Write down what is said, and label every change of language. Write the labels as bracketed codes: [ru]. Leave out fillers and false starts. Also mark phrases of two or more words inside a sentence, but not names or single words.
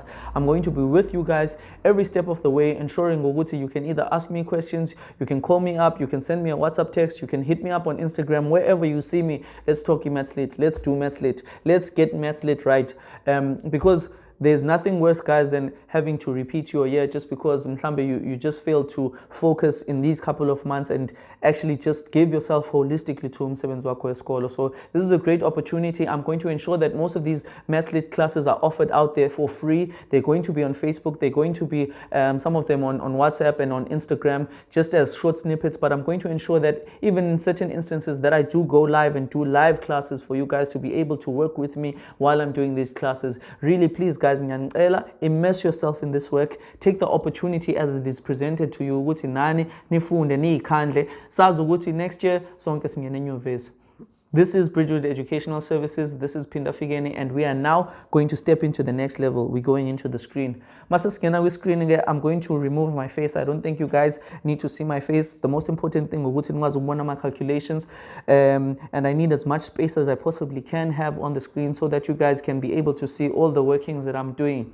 [en] I'm going to be with you guys every step of the way, ensuring you can either ask me questions, you can call me up, you can send me a WhatsApp text, you can hit me up on Instagram, wherever you see me. Let's talk Maths Lit, let's do Maths Lit, let's get Maths Lit right. Because there's nothing worse, guys, than having to repeat your year just because you just failed to focus in these couple of months and actually just give yourself holistically to [zu] umsebenzi wakho esikolo. [en] So this is a great opportunity. I'm going to ensure that most of these Maths Lit classes are offered out there for free. They're going to be on Facebook. They're going to be some of them on WhatsApp and on Instagram, just as short snippets. But I'm going to ensure that even in certain instances that I do go live and do live classes for you guys to be able to work with me while I'm doing these classes. Really, please, guys, immerse yourself in this work. Take the opportunity as it is presented to you. Next year [zu] sonke singene enyuvesi. [en] This is Bridgewood Educational Services. This is FIkeni, and we are now going to step into the next level. We're going into the screen. With screening, I'm going to remove my face. I don't think you guys need to see my face. The most important thing is my calculations, and I need as much space as I possibly can have on the screen so that you guys can be able to see all the workings that I'm doing.